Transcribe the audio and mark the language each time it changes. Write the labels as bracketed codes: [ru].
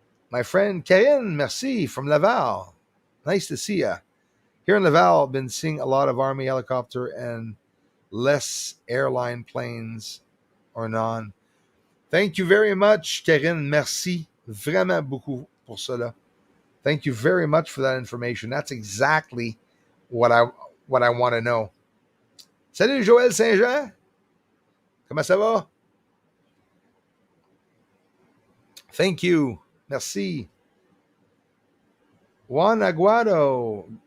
[en] My friend Kayen, merci from Laval. Nice to see you. Here in Laval, I've been seeing a lot of Army helicopter and less airline planes or none. Thank you very much, Karin. [fr] Merci vraiment beaucoup pour cela. [en] Thank you very much for that information. That's exactly what I want to know. [fr] Salut Joël Saint-Jean. Comment ça va? [en] Thank you. Merci. Juan Aguado.